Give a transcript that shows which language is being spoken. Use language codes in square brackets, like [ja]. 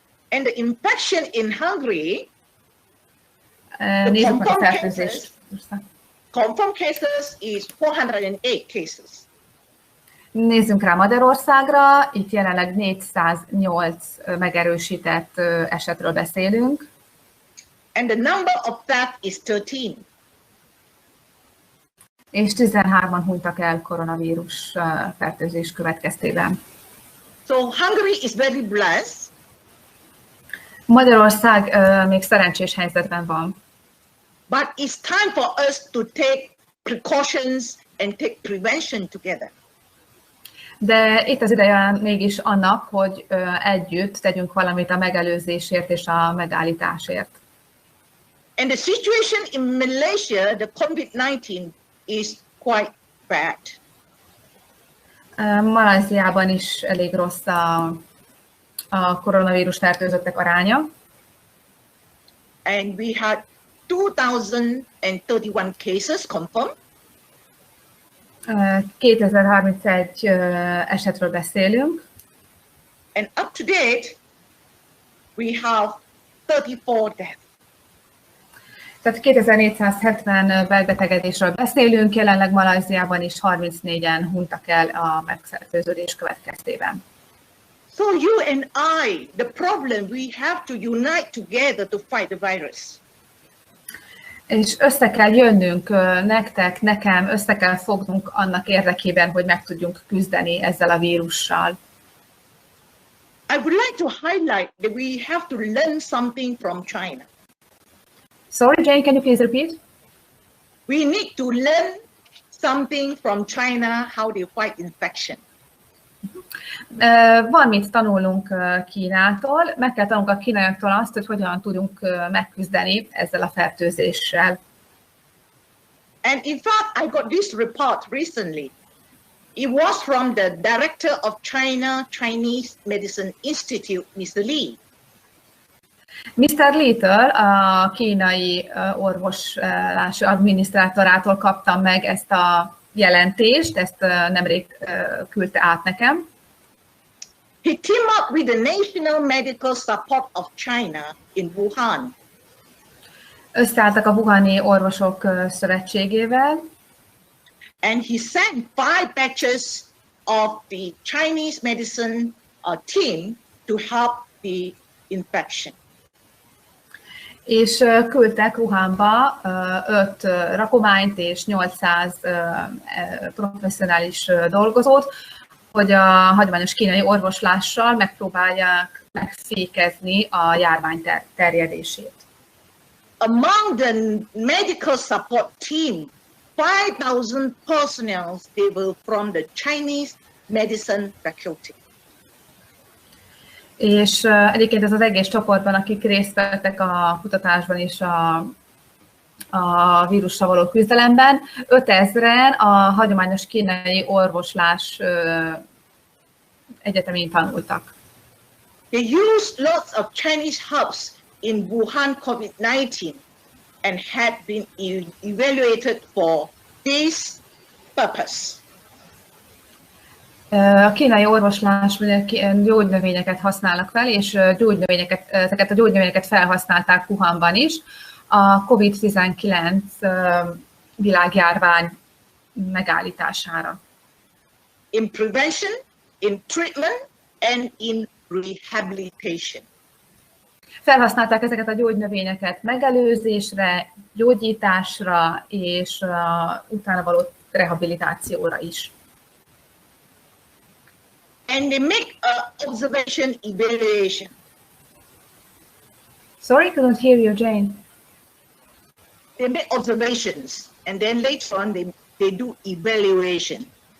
[en] And the infection in Hungary, [hu] Nézzük meg a fertőzést. [en] confirmed cases is 408 cases. [hu] Nézzünk rá Magyarországra, itt jelenleg 408 megerősített esetről beszélünk. [en] And the number of deaths is 13. [hu] És 13-an hunytak el koronavírus fertőzés következtében. [en] So Hungary is very blessed. [hu] Magyarország még szerencsés helyzetben van. [en] But it's time for us to take precautions and take prevention together. [hu] De itt az ideje mégis annak, hogy együtt tegyünk valamit a megelőzésért és a megállításért. [en] And the situation in Malaysia, the COVID-19 is quite bad. [hu] Malajziában is elég rossz a koronavírus fertőzöttek aránya. [en] And we had 2031 cases confirmed. [hu] 2031 esetről beszélünk. [en] And up to date, we have 34 deaths. [hu] Tehát 2470 megbetegedésről beszélünk, jelenleg Malajziában is 34-en hunytak el a megfertőződés következtében. [en] So you and I, the problem, we have to unite together to fight the virus. [hu] És össze kell jönnünk nektek, nekem, össze kell fognunk annak érdekében, hogy meg tudjunk küzdeni ezzel a vírussal. [en] I would like to highlight that we have to learn something from China. Sorry, Jane, can you please repeat? We need to learn something from China, how they fight infection. [hu] Van mit tanulnunk Kínától, meg kell tanulnunk a kínaiaktól azt, hogy hogyan tudunk megküzdeni ezzel a fertőzéssel. [en] And in fact, I got this report recently. It was from the director of Chinese Medicine Institute, Mr. Li. Mr. [hu] Li-től, a kínai orvoslási adminisztrátorától kaptam meg ezt a jelentést, ezt nemrég küldte át nekem. [en] He teamed up with the National Medical Support of China in Wuhan. [hu] Összeálltak a Wuhani Orvosok Szövetségével. [en] And he sent 5 batches of the Chinese medicine team to help the infection. [hu] És küldtek Wuhanba 5 rakományt és 800 professzionális dolgozót, hogy a hagyományos kínai orvoslással megpróbálják megfékezni a járvány terjedését. [en] Among the medical support team, 5,000 personnel, they were from the Chinese medicine faculty. [hu] És egyébként ez az egész csoportban, akik részt vettek a kutatásban és a vírussal való küzdelemben, 5000-en a hagyományos kínai orvoslás egyetemén tanultak. [en] They used lots of Chinese herbs in Wuhan COVID-19 and had been evaluated for this purpose. [hu] A kínai orvoslásban gyógynövényeket használnak fel, és ezeket a gyógynövényeket felhasználták Wuhanban is a COVID-19 világjárvány megállítására. [en] In prevention, in treatment and in rehabilitation. [hu] Felhasználták ezeket a gyógynövényeket megelőzésre, gyógyításra és utána való rehabilitációra is. [en] And they make an observation evaluation. Sorry, couldn't hear you, Jane. They make observations and then later on they do evaluation.